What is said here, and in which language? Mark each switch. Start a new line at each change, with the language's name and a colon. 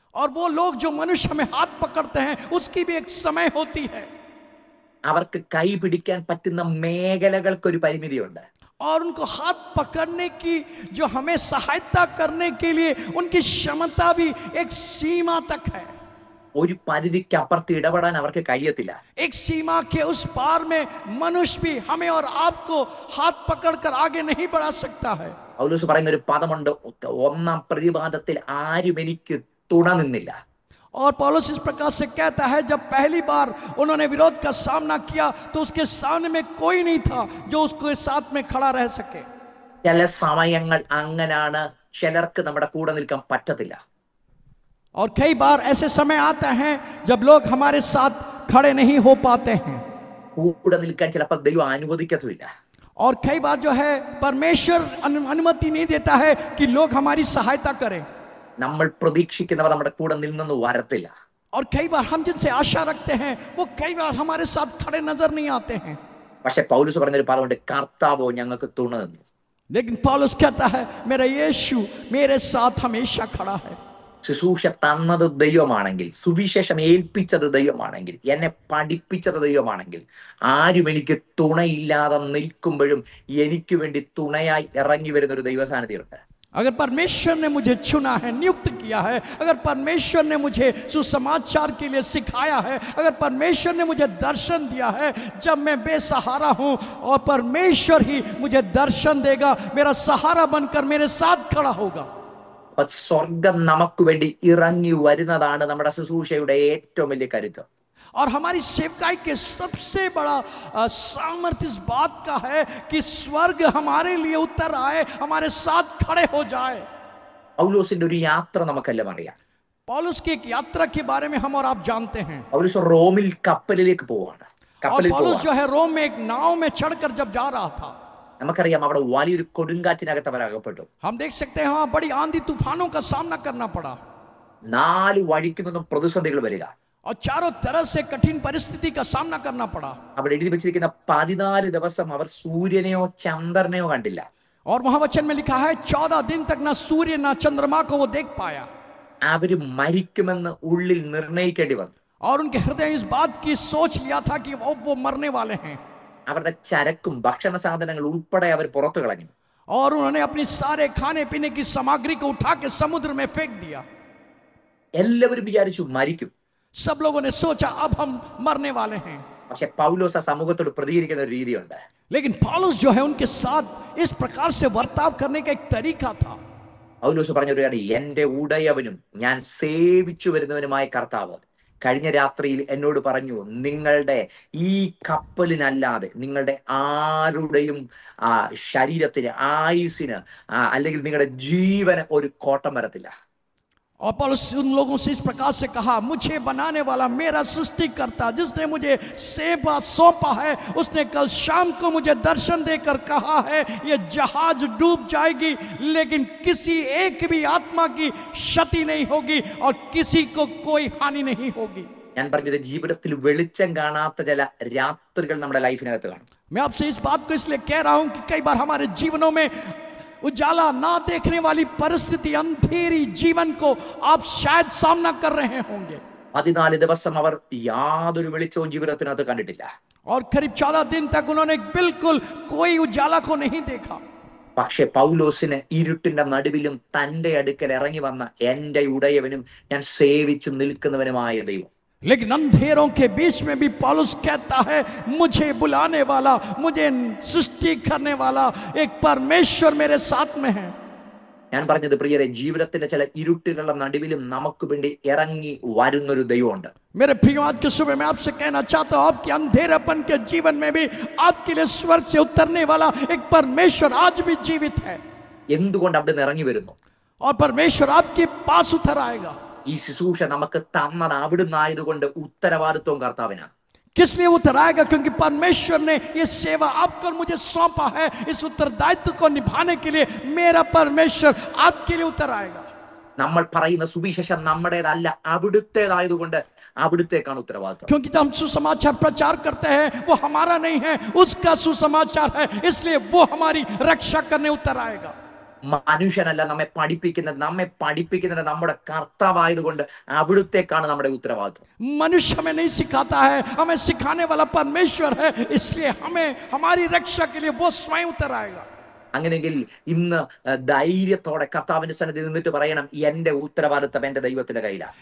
Hindi: और वो लोग जो मनुष्य हमें हाथ पकड़ते हैं उसकी भी एक समय होती है.
Malayalam: അവർക്ക് കൈ പിടിക്കാൻ പറ്റുന്ന മേഖലകൾക്കൊരു പരിമിതിയുണ്ട്.
Hindi: और उनको हाथ पकड़ने की जो हमें सहायता करने के लिए उनकी क्षमता भी एक सीमा तक है.
Malayalam: ഒരു പരിധിക്ക് അപ്പുറത്ത് ഇടപെടാൻ അവർക്ക് കഴിയത്തില്ല.
Hindi: एक सीमा के उस पार में मनुष्य भी हमें और आपको हाथ पकड़कर आगे नहीं बढ़ा सकता है.
Malayalam: പൗലോസ് പറയുന്ന ഒരു പദമുണ്ട്, ഒന്നാം പ്രതിവാദത്തിൽ ആരും എനിക്ക് തുണ നിന്നില്ല.
Hindi: और पौलुस इस प्रकार से कहता है जब पहली बार उन्होंने विरोध का सामना किया तो उसके सामने में कोई नहीं था जो उसके साथ में खड़ा रह सके.
Malayalam: ചില സമയങ്ങൾ അങ്ങനാണ്, ചിലർക്ക് നമ്മുടെ കൂടെ നിൽക്കാൻ പറ്റത്തില്ല.
Hindi: और कई बार ऐसे समय आते हैं जब लोग हमारे साथ खड़े नहीं हो पाते हैं.
Malayalam: കൂടെ നിൽക്കാൻ ചിലപ്പോൾ ദൈവം അനുവദിക്കത്തുമില്ല.
Hindi: और कई बार जो है परमेश्वर अनुमति नहीं देता है कि लोग हमारी सहायता करें.
Malayalam: നമ്മൾ പ്രതീക്ഷിക്കുന്നവർ നമ്മുടെ കൂടെ നിന്നെന്ന് വരത്തില്ല.
Hindi: और कई बार हम जिनसे आशा रखते हैं वो कई बार हमारे साथ खड़े नजर नहीं आते हैं.
Malayalam: പക്ഷെ പൗലോസ് പറഞ്ഞൊരു പദമുണ്ട്, കർത്താവോ ഞങ്ങൾക്ക് തുണ നിന്നു.
Hindi: लेकिन पौलुस कहता है मेरा यीशु मेरे साथ हमेशा खड़ा है.
Malayalam: ശുശ്രൂഷ തന്നത് ദൈവമാണെങ്കിൽ, സുവിശേഷം ഏൽപ്പിച്ചത് ദൈവമാണെങ്കിൽ, എന്നെ പഠിപ്പിച്ചത് ദൈവമാണെങ്കിൽ, ആരും എനിക്ക് തുണയില്ലാതെ നിൽക്കുമ്പോഴും എനിക്ക് വേണ്ടി തുണയായി ഇറങ്ങി വരുന്ന ഒരു ദൈവസാന്നിധ്യമുണ്ട്.
Hindi: अगर परमेश्वर ने मुझे चुना है, नियुक्त किया है, अगर परमेश्वर ने मुझे सुसमाचार के लिए सिखाया है, अगर परमेश्वर ने मुझे दर्शन दिया है जब मैं बेसहारा हूं, और परमेश्वर ही मुझे दर्शन देगा, मेरा सहारा बनकर मेरे साथ खड़ा होगा.
Malayalam: സ്വർഗം നമുക്ക് വേണ്ടി ഇറങ്ങി വരുന്നതാണ് നമ്മുടെ ശുശ്രൂഷയുടെ ഏറ്റവും വലിയ കരുത്ത്.
Hindi: और हमारी सेवकाई के सबसे बड़ा सामर्थ्य इस बात का है कि स्वर्ग हमारे लिए उतर आए, हमारे साथ खड़े हो जाए.
Malayalam: പൗലോസിന്റെ ഒരു യാത്ര നമുക്കെല്ലാം അറിയാം.
Hindi: पौलुस की एक यात्रा के बारे में हम और आप जानते हैं.
Malayalam: പൗലോസ് റോമിൽ കപ്പലിലേക്ക് പോവാണ്.
Hindi: और पौलुस जो है रोम में एक नाव में चढ़कर जब जा रहा था,
Malayalam: നമുക്കറിയാം അവിടെ വലിയൊരു കൊടുങ്കാറ്റിനകത്ത് അവർ അകപ്പെട്ടു.
Hindi: हम देख सकते हैं वहां बड़ी आंधी तूफानों का सामना करना पड़ा.
Malayalam: 4 വഴിക്ക് നിന്നും പ്രതിസന്ധികൾ വരിക.
Hindi: और चारों तरफ से कठिन परिस्थिति का सामना करना पड़ा.
Malayalam: അവിടെ എഴുതി വെച്ചിരിക്കുന്ന 14 ദിവസം അവർ സൂര്യനെയോ ചന്ദ്രനെയോ കണ്ടില്ല.
Hindi: और वहां वचन में लिखा है 14 दिन तक ना सूर्य ना चंद्रमा को वो देख पाया.
Malayalam: അവര് മരിക്കുമെന്ന് ഉള്ളിൽ നിർണയിക്കേണ്ടി വന്നു.
Hindi: और उनके हृदय इस बात की सोच लिया था कि वो मरने वाले हैं.
Malayalam: അവരുടെ ചരക്കും ഭക്ഷണ സാധനങ്ങൾ ഉൾപ്പെടെ അവർ പുറത്തു കളഞ്ഞു.
Hindi: और उन्होंने अपनी सारे खाने पीने की सामग्री को उठा के समुद्र में फेंक दिया.
Malayalam: എല്ലാവരും വിചാരിച്ചു മരിക്കും.
Hindi: सब लोगों ने सोचा अब हम मरने वाले हैं.
Malayalam: പക്ഷെ പൗലോസ് സമൂഹത്തോട് പ്രതികരിക്കുന്ന ഒരു രീതിയുണ്ട്.
Hindi: लेकिन पौलुस जो है उनके साथ इस प्रकार से वर्ताव करने का एक तरीका था.
Malayalam: പൗലോസ് പറഞ്ഞൊരു കാര്യം, എന്റെ ഉടയവനും ഞാൻ സേവിച്ചു വരുന്നവനുമായ കർത്താവ് കഴിഞ്ഞ രാത്രിയിൽ എന്നോട് പറഞ്ഞു, നിങ്ങളുടെ ഈ കപ്പലിനല്ലാതെ നിങ്ങളുടെ ആരുടെയും ശരീരത്തിന്, ആയുസിന് അല്ലെങ്കിൽ നിങ്ങളുടെ ജീവന് ഒരു കോട്ടം വരത്തില്ല.
Hindi: और पौलुस उन लोगों से इस प्रकार से कहा, मुझे बनाने वाला मेरा सृष्टिकर्ता जिसने मुझे सेवा सौंपा है, उसने कल शाम को मुझे दर्शन देकर कहा है ये जहाज डूब जाएगी लेकिन किसी एक भी आत्मा की क्षति नहीं होगी और किसी को कोई हानि नहीं होगी।
Malayalam: ഞാൻ പറഞ്ഞത് ജീവിതത്തിൽ വെളിച്ചം കാണാത്ത ചില രാത്രികൾ നമ്മുടെ ലൈഫിനകത്ത് കാണും.
Hindi: मैं आपसे इस बात को इसलिए कह रहा हूं कि कई बार हमारे जीवनों में उजाला ना देखने वाली परिस्थिति, अंधेरी जीवन को आप शायद सामना कर रहे होंगे।
Malayalam: 14 ദിവസം അവർ യാതൊരു വെളിച്ചവും ജീവിതത്തിനകത്ത് കണ്ടിട്ടില്ല.
Hindi: और करीब 14 दिन तक उन्होंने बिल्कुल कोई उजाला को नहीं देखा।
Malayalam: പക്ഷെ പൗലോസിന് ഇരുട്ടിന്റെ നടുവിലും തന്റെ അടുക്കൽ ഇറങ്ങി വന്ന എന്റെ ഉടയവനും ഞാൻ സേവിച്ചു നിൽക്കുന്നവനുമായ ദൈവം.
Hindi: लेकिन अंधेरों के बीच में भी पौलुस कहता है, मुझे बुलाने वाला, मुझे सृष्टि करने वाला एक परमेश्वर मेरे साथ में है।
Malayalam: ഞാൻ പറഞ്ഞത് പ്രിയരെ, ജീവിതത്തിന്റെ ചില ഇരുട്ടുകളുടെ നടുവിലും നമുക്ക് വേണ്ടി ഇറങ്ങി വരുന്നൊരു ദൈവമുണ്ട്.
Hindi: मेरे प्रिय, आज के सुबह मैं आपसे कहना चाहता हूं, आपके अंधेरेपन के जीवन में भी आपके लिए स्वर्ग से उतरने वाला एक परमेश्वर आज भी जीवित है।
Malayalam: എന്തുകൊണ്ട് അവിടെ നിന്ന് ഇറങ്ങി വരുന്നു?
Hindi: और परमेश्वर आपके पास उतर आएगा।
Malayalam: ഈ ശുശ്രൂഷ നമുക്ക് തന്നത് അവിടുന്ന് ആയതുകൊണ്ട് ഉത്തരവാദിത്വം കർത്താവിനാണ്.
Hindi: किस लिए उतर आएगा? क्योंकि परमेश्वर ने ये सेवा आपको मुझे सौंपा है। इस उत्तरदायित्व को निभाने के लिए मेरा परमेश्वर आपके लिए उतर आएगा।
Malayalam: നമ്മൾ പറയുന്ന സുവിശേഷം നമ്മുടേതല്ല, അവിടുത്തേതായതുകൊണ്ട് അവിടുത്തേക്കാണ് ഉത്തരവാദിത്വം.
Hindi: क्योंकि जब हम सुसमाचार प्रचार करते हैं वो हमारा नहीं है, उसका सुसमाचार है, इसलिए वो हमारी रक्षा करने उतर आएगा।
Malayalam: മനുഷ്യനല്ല നമ്മെ പഠിപ്പിക്കുന്നത് നമ്മുടെ കർത്താവായതുകൊണ്ട് അവിടുത്തേക്കാണ് നമ്മുടെ ഉത്തരവാദിത്വം.
Hindi: मनुष्य हमें नहीं सिखाता है, हमें सिखाने वाला परमेश्वर है, इसलिए हमें हमारी रक्षा के लिए वो स्वयं उतर आएगा।
Malayalam: അങ്ങനെയെങ്കിൽ ഇന്ന് ധൈര്യത്തോടെ കർത്താവിന്റെ സന്നിധി നിന്നിട്ട് പറയണം, എന്റെ ഉത്തരവാദിത്വം എന്റെ ദൈവത്തിന്റെ കയ്യിലാണ്.